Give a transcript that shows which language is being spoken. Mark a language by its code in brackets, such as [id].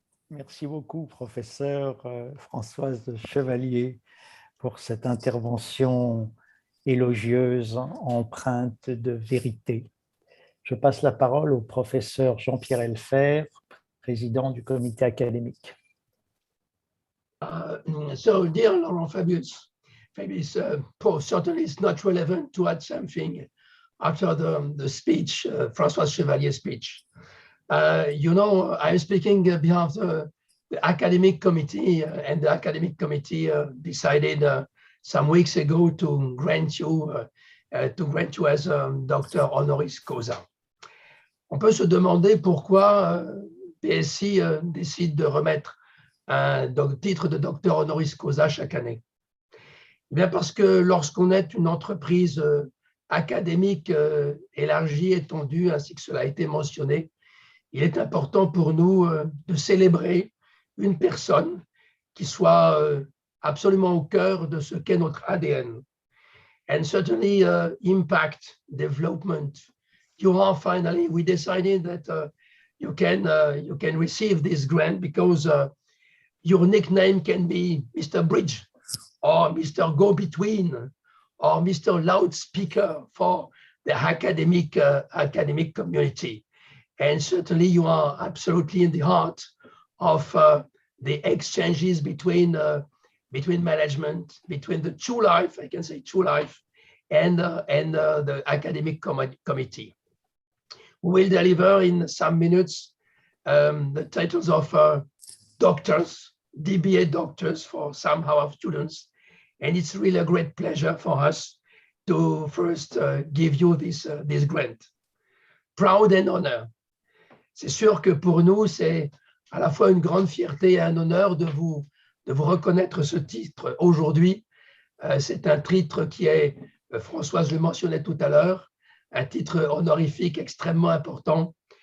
[fr] Merci beaucoup, professeur Françoise Chevalier, pour cette intervention élogieuse, empreinte de vérité. Je passe la parole au professeur Jean-Pierre Elfer, président du comité académique. [en] So, dear Laurent Fabius, post certainly it's not relevant to add something after the speech, François Chevalier's speech. You know, I'm speaking on behalf of the academic committee, and the academic committee decided some weeks ago to grant you as a doctor honoris causa. [fr] On peut se demander pourquoi PSI décide de remettre un titre de docteur honoris causa chaque année. Eh bien parce que lorsqu'on est une entreprise académique élargie, étendue, ainsi que cela a été mentionné, il est important pour nous de célébrer une personne qui soit absolument au cœur de ce qu'est notre ADN. [en] And certainly impact, development. Durant, finally, we decided that you can receive this grant because your nickname can be Mr. Bridge or Mr. Go-Between or Mr. Loudspeaker for the academic community. And certainly you are absolutely in the heart of the exchanges between management, between the true life, I can say true life, and the academic committee. We will deliver in some minutes the titles of doctors, DBA doctors for some of our students. And it's really a great pleasure for us to first give you this grant. Proud and honor. [fr] C'est sûr que pour nous, c'est à la fois une grande fierté et un honneur de vous reconnaître ce titre aujourd'hui. C'est un titre qui est, Françoise le mentionnait tout à l'heure, un titre honorifique extrêmement important.